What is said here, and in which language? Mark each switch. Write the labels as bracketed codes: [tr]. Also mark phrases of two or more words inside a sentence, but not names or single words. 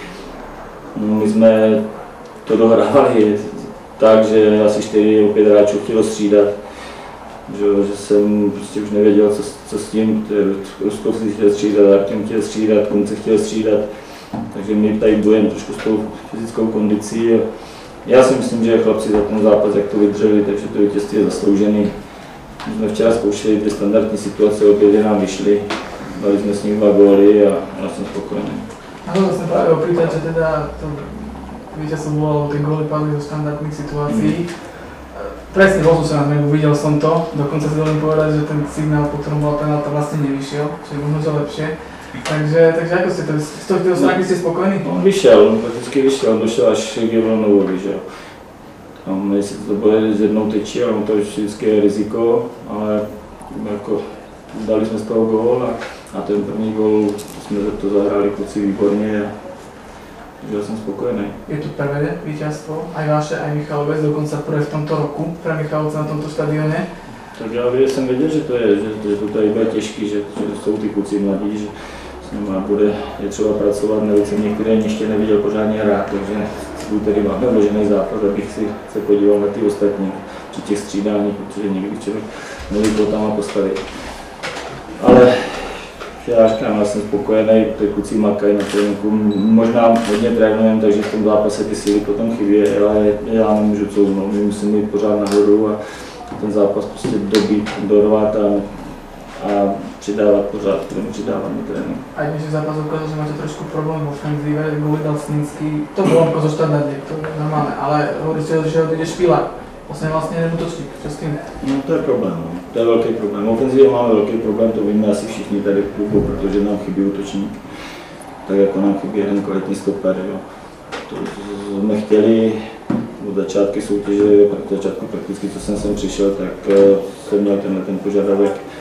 [cs] My jsme to dohrávali tak, že asi 4-5 hráčů chtělo střídat, že jsem prostě už nevěděl, co s tím, Rusko si chtěl střídat, Artem chtěl střídat, Kunce chtěl střídat, takže my tady bojujeme trošku s tou fyzickou kondicí. Já si myslím, že chlapci za ten zápas, jak to vydrželi, takže to vítězství je zasloužený. My jsme včera zkoušeli ty standardní situace, obě nám vyšly, dali jsme s nich 2 góly a já jsem spokojený. [sk] A to som práve opýtať, že teda to víťazstvo bolo, tie góly padli do štandardných situácií. Presne bol som sa na tréningu, videl som to, dokonca si dovolím povedať, že ten signál, po ktorom bola penálta, vlastne nevyšiel, čiže možno, že lepšie. Takže ako ste to, z toho stránky ste spokojní? [cs] On vyšel, prakticky vyšel, došel až k Jevronovovi, že jo. Tam, jestli to bude z jednou tečí, ale to vždycky je riziko, ale jako dali jsme z toho gól a ten první gól jsme to zahráli kluci výborně, takže já jsem spokojený. [sk] Je to prvé víťazstvo, aj vaše, aj Michalovec, dokonca prvé v tomto roku pre Michalovce na tomto stadione. [cs] Tak já jsem věděl, že to je, že to tady bude těžký, že jsou ty kluci mladí, že s nimi je třeba pracovat, navíc jsem některé ještě neviděl pořádně hrát, takže tady máme vložený zápas, abych si se podíval na ty ostatní při těch střídáních, protože někdy člověk neví, koho tam má postavit. Ale já říkám, já jsem spokojený, ty kluci makají na tréninku, možná hodně trénujeme, takže v tom zápase ty síly potom chybí, ale já nemůžu couvnout, my musíme jít pořád nahoru a ten zápas prostě dobít, dorvat a přidávat pořád, přidávat na trénink. [sk] Aj dnešný zápas ukázal, že máte trošku problém v ofenzíve, góly dal Snínsky, to bolo ako zo štandardne, to je normálne, ale hovoríte, že odjde Špilár. [cs] Vlastně jeden útočník, co s tím? No to je problém, no. To je velký problém. V ofenzivě máme velký problém, to víme asi všichni tady v klubu, protože nám chybí útočník. Tak jako nám chybí jeden kvalitní stoper, jo. To jsme chtěli od začátku soutěže, od začátku prakticky, co jsem sem přišel, tak jsem měl ten požadavek.